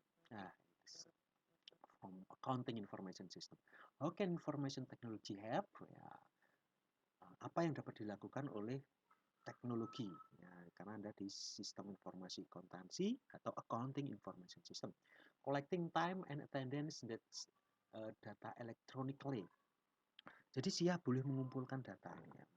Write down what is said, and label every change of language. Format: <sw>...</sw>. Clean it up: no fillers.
<en>Nah, from accounting information system. How can information technology help?</en> <id>Ya, apa yang dapat dilakukan oleh teknologi? Ya, karena ada di sistem informasi akuntansi atau accounting information system.</id> <en>Collecting time and attendance that's data electronically.</en> <id>Jadi SIA boleh mengumpulkan data, ya.</id>